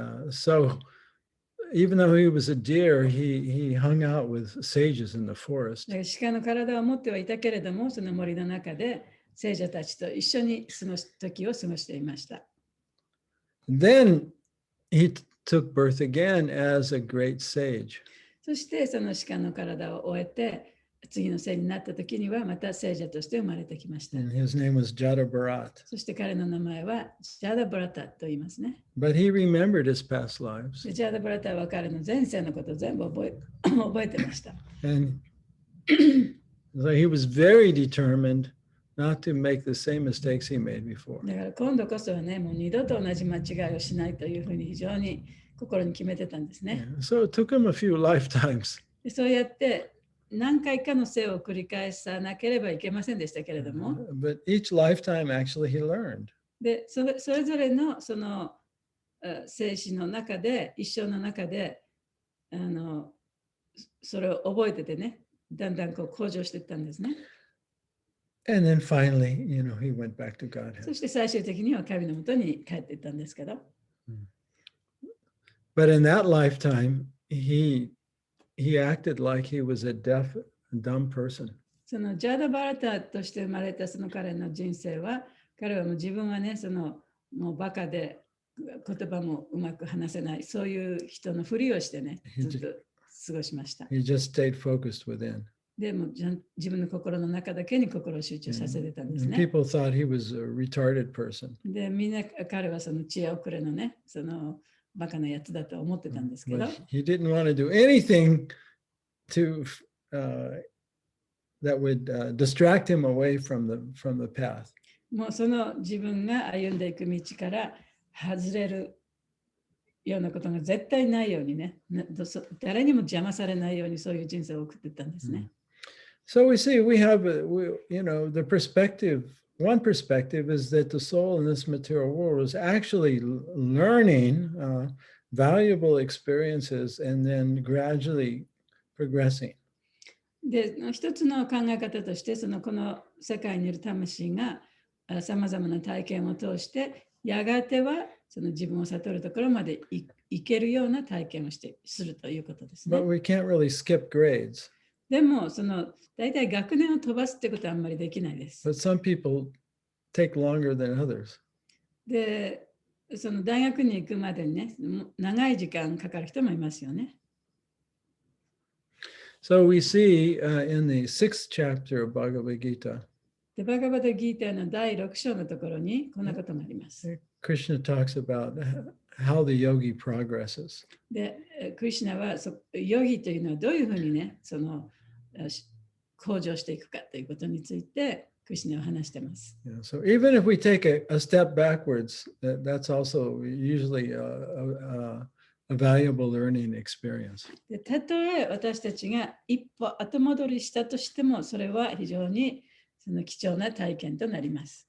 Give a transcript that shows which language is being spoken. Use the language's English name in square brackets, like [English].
[English] So even though he was a deer, he hung out with sages in the forest. [Japanese] 鹿の体を持ってはいたけれども、その森の中で聖者たちと一緒に過ごす時を過ごしていました。 [English] Then he took birth again as a great sage. [Japanese] そしてその鹿の体を終えて、次の生になった時にはまた聖者として生まれてきました。 [English] And his name was Jada Bharat. [Japanese] そして彼の名前はジャダ・ブラタと言いますね。 [English] But he remembered his past lives. [Japanese] ジャダ・ブラタは彼の前世のことを全部覚えてました。 [English] And so he was very determined not to make the same mistakes he made before. [Japanese] だから今度こそはね、もう二度と同じ間違いをしないというふうに非常に心に決めてたんですね。 [English] So it took him a few lifetimes. [Japanese] でそうやって何回かの生を繰り返さなければいけませんでしたけれども、 [English] But each lifetime actually he learned. [Japanese] でそれぞれのその生死の中で、一生の中でそれを覚えててね、だんだんこう向上していったんですね。 [English] And then finally, he went back to Godhead. [Japanese] そして最終的には神のもとに帰っていったんですけど。 [English] But in that lifetime, he acted like he was a deaf and dumb person. [Japanese] そのジャーダ・バラタとして生まれたその彼の人生は、彼はもう自分はね、もうバカで言葉もうまく話せない、そういう人のふりをしてね、ずっと過ごしました。 [English] He just stayed focused within. [Japanese] でも自分の心の中だけに心を集中させてたんですね。 [English] People thought he was a retarded person. [Japanese] で、みんな彼はその知恵遅れのね、そのバカなやつだと思ってたんですけど。 [English] But he didn't want to do anything that would distract him away from the path. [Japanese] もうその自分が歩んでいく道から外れるようなことが絶対ないようにね、誰にも邪魔されないようにそういう人生を送っていったんですね。 [English] So we see we have, the perspective, one perspective is that the soul in this material world is actually learning valuable experiences and then gradually progressing. [Japanese] で、一つの考え方として、この世界にいる魂がさまざまな体験を通して、やがてはその自分を悟るところまで行けるような体験をするということですね。 [English] But we can't really skip grades. [Japanese] でも、大体学年を飛ばすってことはあんまりできないです。 [English] But some people take longer than others. [Japanese] で、その大学に行くまでにね、長い時間かかる人もいますよね。 [English] So we see in the 6th chapter of Bhagavad Gita, [Japanese] で、バガバドギーターの第6章のところにこんなことがあります。 [English] Krishna talks about how the yogi progresses. [Japanese] で、クリシュナはヨギというのはどういうふうにね、向上していくかということについて、クリシュナは話しています。 [English] Yeah, so even if we take a step backwards, that's also usually a valuable learning experience. [Japanese] で、たとえ私たちが一歩後戻りしたとしても、それは非常に貴重な体験となります。